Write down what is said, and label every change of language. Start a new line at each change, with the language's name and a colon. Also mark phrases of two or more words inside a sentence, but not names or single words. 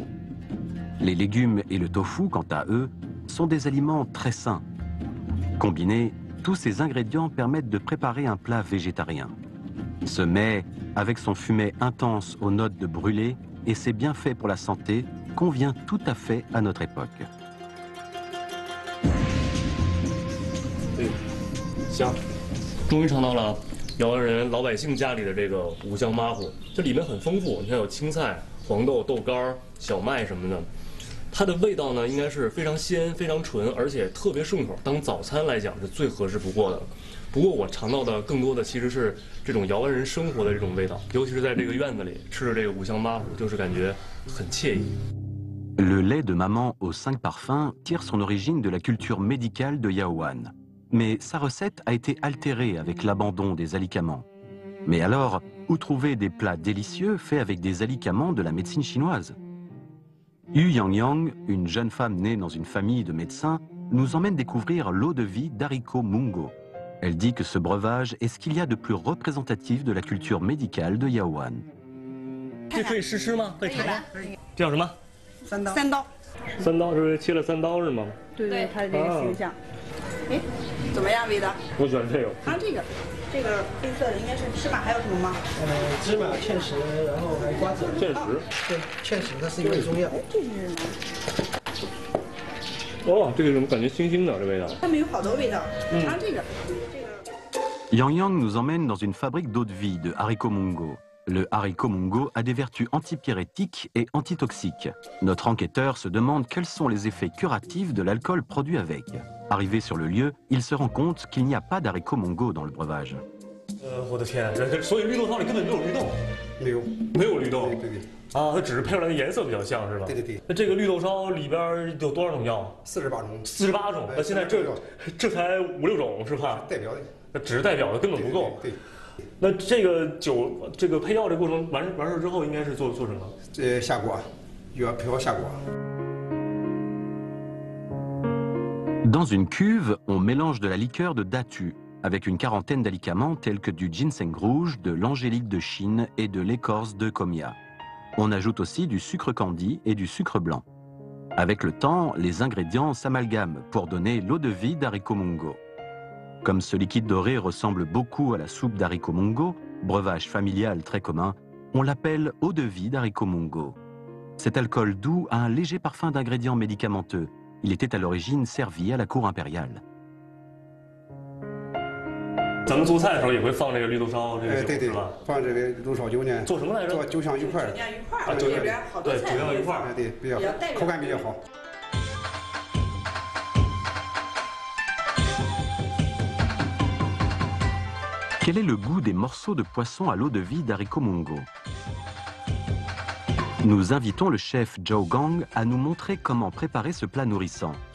French: Les légumes et le tofu, quant à eux, sont des aliments très sains. Combinés, tous ces ingrédients permettent de préparer un plat végétarien. Ce mets, avec son fumet intense aux notes de brûlé et ses bienfaits pour la santé, convient tout à fait à notre époque.
Chinese: 香，终于尝到了瑶湾人老百姓家里的这个五香麻糊，这里面很丰富，你看有青菜、黄豆、豆干、小麦什么的。它的味道呢，应该是非常鲜、非常纯，而且特别顺口，当早餐来讲是最合适不过的。不过我尝到的更多的其实是这种瑶湾人生活的这种味道，尤其是在这个院子里吃着这个五香麻糊，就是感觉很惬意。
French: Le lait de maman aux 5 parfums tire son origine de la culture médicale de Yaohan. Mais sa recette a été altérée avec l'abandon des alicaments. Mais alors, où trouver des plats délicieux faits avec des alicaments de la médecine chinoise? Yu Yangyang, une jeune femme née dans une famille de médecins, nous emmène découvrir l'eau-de-vie d'haricot mungo. Elle dit que ce breuvage est ce qu'il y a de plus représentatif de la culture médicale de Yaohan.
Chinese: 这可以试吃吗？可以尝吗？这叫什么？ 3刀 3刀。3刀是切了3刀是吗？对对，它的这个形象。哎，怎么样味道？我喜欢这个。它这个黑色的应该是芝麻，还有什么吗？芝麻、芡实，然后还有瓜子。芡实。对，芡实它是一味中药。这是什么？哦，这个怎么感觉腥腥的这味道？它们有好多味道。尝这个。
French: Yang Yang nous emmène dans une fabrique d'eau-de-vie de haricots mungo. Le haricot mungo a des vertus antipyrétiques et antitoxiques. Notre enquêteur se demande quels sont les effets curatifs de l'alcool produit avec. Arrivé sur le lieu, il se rend compte qu'il n'y a pas d'haricot mungo dans le breuvage.
Chinese: 我的天，所以绿豆汤里根本没有绿豆，没有绿豆，对。啊，它只是配出来的颜色比较像是吧？对。那这个绿豆烧里边有多少种药？48种。 48种，那现在这才5、6种是吧？代表的。那只是代表的，根本不够。对。那这个酒，这个配药这过程完事之后，应该是做什么？下锅，要配好下锅。
French: Dans une cuve, on mélange de la liqueur de datu avec une quarantaine d'alicaments tels que du ginseng rouge, de l'angélique de Chine et de l'écorce de comia. On ajoute aussi du sucre candi et du sucre blanc. Avec le temps, les ingrédients s'amalgament pour donner l'eau-de-vie d'haricot mungo. Comme ce liquide doré ressemble beaucoup à la soupe d'haricot mungo, breuvage familial très commun, on l'appelle eau-de-vie d'haricot mungo. Cet alcool doux a un léger parfum d'ingrédients médicamenteux. Il était à l'origine servi à la cour impériale.
Chinese: 咱们做菜的时候也会放这个绿豆烧这个酒是吧？放这个绿豆烧酒呢。做什么来着？做酒香鱼块。酒酿鱼块儿，里边好多菜。对，酒酿鱼块儿，对，比较口感比较好。
French: Quel est le goût des morceaux de poisson à l'eau-de-vie d'haricot mungo? Nous invitons le chef Zhou Gang à nous montrer comment préparer ce plat nourrissant.